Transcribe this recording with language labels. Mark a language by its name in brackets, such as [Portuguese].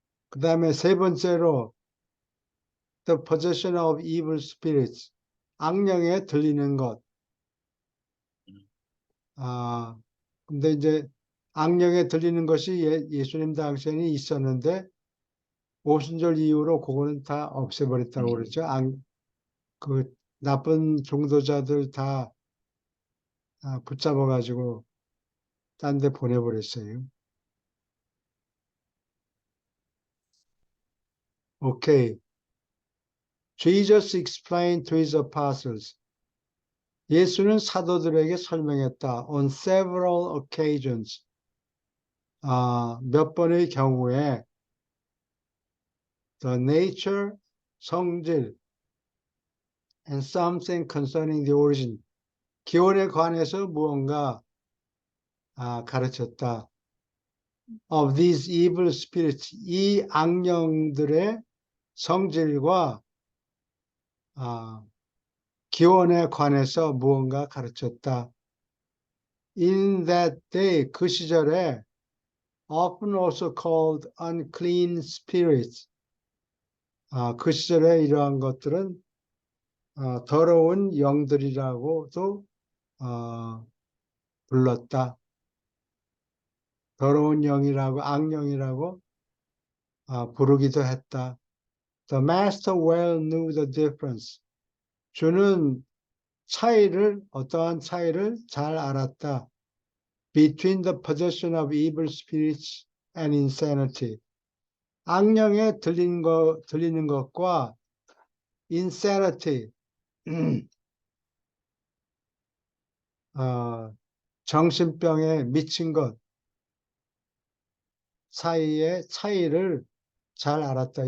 [Korean] 그 다음에 세 번째로, [English] the possession of evil spirits. [Korean] 악령에 들리는 것. 근데 이제 악령에 들리는 것이 예수님 당시에는 있었는데, 오순절 이후로 그거는 다 없애버렸다고 그러죠. 그 나쁜 종도자들 다 붙잡아가지고 딴 데 보내버렸어요. 오케이. [English] Jesus explained to his apostles. [Korean] 예수는 사도들에게 설명했다. [English] On several occasions. [Korean] 몇 번의 경우에 [English] the nature, [Korean] 성질, [English] and something concerning the origin. [Korean] 기원에 관해서 무언가 가르쳤다. [English] Of these evil spirits. [Korean] 이 악령들의 성질과 기원에 관해서 무언가 가르쳤다. [English] In that day, [Korean] 그 시절에 [English] often also called unclean spirits. [Korean] 그 시절에 이러한 것들은 더러운 영들이라고도 불렀다. 더러운 영이라고, 악령이라고 부르기도 했다. [English] The master well knew the difference. [Korean] 주는 어떠한 차이를 잘 알았다. [English] Between the possession of evil spirits and insanity. [Korean] 악령에 들리는 것과 insanity, 정신병에 미친 것 사이의 차이를 잘 알았다.